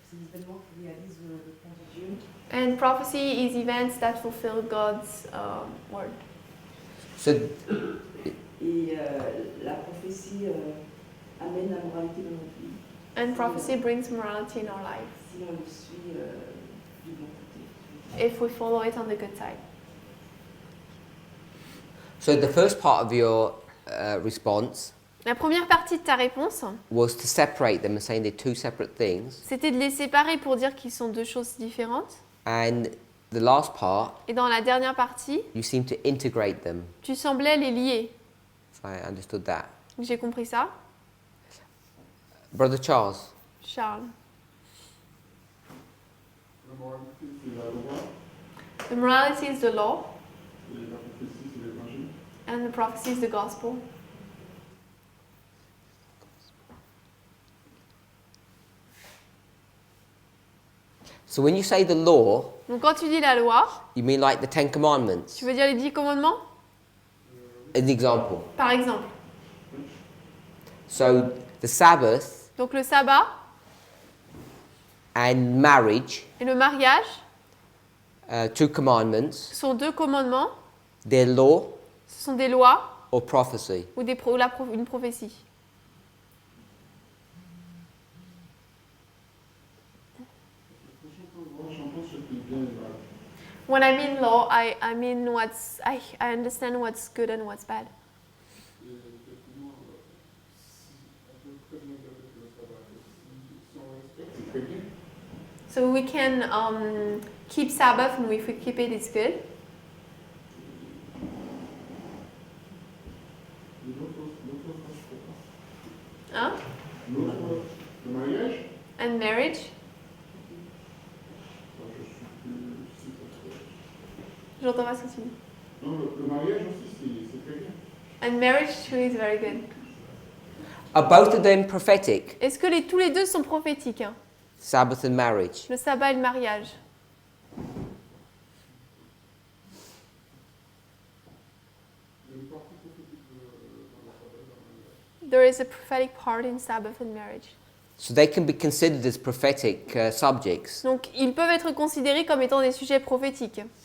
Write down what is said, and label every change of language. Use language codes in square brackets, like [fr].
[fr] c'est les événements qui réalisent le plan de Dieu. [en] And prophecy is events that fulfill God's word. So, [fr] Et la prophétie amène la moralité dans notre vie. [en] And prophecy brings morality in our life [fr] Si on le suit du bon côté. [en] if we follow it on the good side. so the first part of your response [fr] La première partie de ta réponse, [en] was to separate them and saying they're two separate things. [fr] c'était de les séparer pour dire qu'ils sont deux choses différentes. [en] And the last part, [fr] Et dans la dernière partie, [en] you seem to integrate them. [fr] tu semblais les lier. [en] If I understood that. [fr] J'ai compris ça. [en] Brother Charles. Charles. [fr] La moralité, c'est la loi, [en] The morality is the law [fr] et la prophétie, c'est l'évangile. [en] and the prophecy is the gospel. So when you say the law, [fr] Donc quand tu dis la loi, [en] you mean like the Ten Commandments? [fr] tu veux dire les 10 commandements? [en] An example. [fr] Par exemple. [en] So the Sabbath [fr] Donc le sabbat [en] and marriage, [fr] et le mariage [en] two commandments, [fr] sont deux commandements, [en] their law [fr] ce sont des lois [en] or prophecy. ou une prophétie. [fr] Moi, j'entends ce qui est bien et mal. [en] When I mean law, I mean I understand what's good and what's bad. [fr] Et effectivement, si on peut très bien dire que le sabbat, si on respecte, c'est très bien. [en] So we can keep Sabbath, and if we keep it, it's good. [fr] Et l'autre, je ne sais pas. Hein? L'autre, le mariage, [en] And marriage. [fr] je suis plus si parce que- J'entends pas ce que tu dis. Non, le mariage aussi, c'est très bien. [en] And marriage too is very good. Are both of them prophetic? [fr] Est-ce que tous les deux sont prophétiques, hein? [en] Sabbath and marriage. [fr] Le sabbat et le mariage. Il y a une partie prophétique dans le sabbat et dans le mariage. [en] There is a prophetic part in Sabbath and marriage. So they can be considered as prophetic subjects [fr] Donc ils peuvent être considérés comme étant des sujets prophétiques.